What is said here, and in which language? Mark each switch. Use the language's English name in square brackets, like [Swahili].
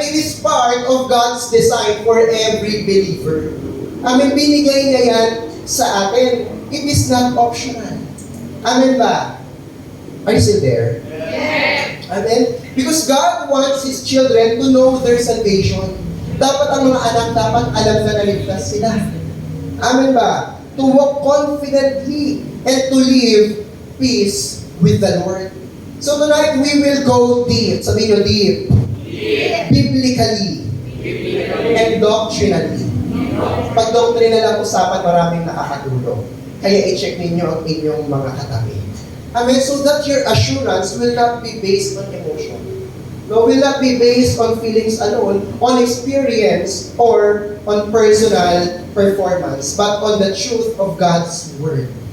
[English] It is part of God's design for every believer. Amen? [Filipino] Binigay niya yan sa atin. [English] It is not optional. Amen ba? Are you still there? Amen? Because God wants His children to know their salvation. [Filipino] Dapat ang mga anak, dapat alam na naligtas sila. Amen ba? [English] To walk confidently and to live peace with the Lord. So tonight, we will go deep. [Filipino] Sabihin nyo, [English] deep. Biblically. And doctrinally. [Filipino] Pag doctrina lang usapan, maraming nakakatulong. Kaya i-check ninyo ang inyong mga katabi. Amen? [English] So that your assurance will not be based on emotion. No, will not be based on feelings alone, on experience, or on personal performance, but on the truth of God's Word.